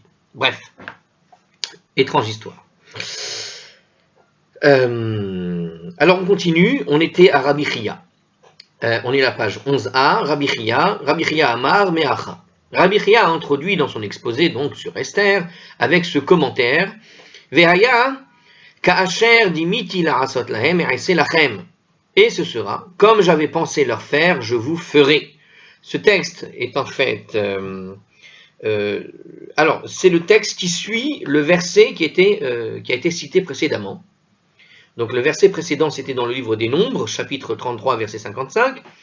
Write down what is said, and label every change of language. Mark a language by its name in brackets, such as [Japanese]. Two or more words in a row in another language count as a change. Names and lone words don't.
[French] Bref, étrange histoire. Alors on continue, on était à Rabbi Chia. On est à la page 11a, Rabbi Chia Amar Meacha. Rabbi Chia a introduit dans son exposé donc sur Esther avec ce commentaire [Hebrew] והיה כאשר דמיתי לעשות להם אעשה לכם. [French] Et ce sera comme j'avais pensé leur faire, je vous ferai. Ce texte est en fait alors c'est le texte qui suit le verset qui a été cité précédemment. Donc le verset précédent, c'était dans le livre des Nombres, chapitre 33, verset 55.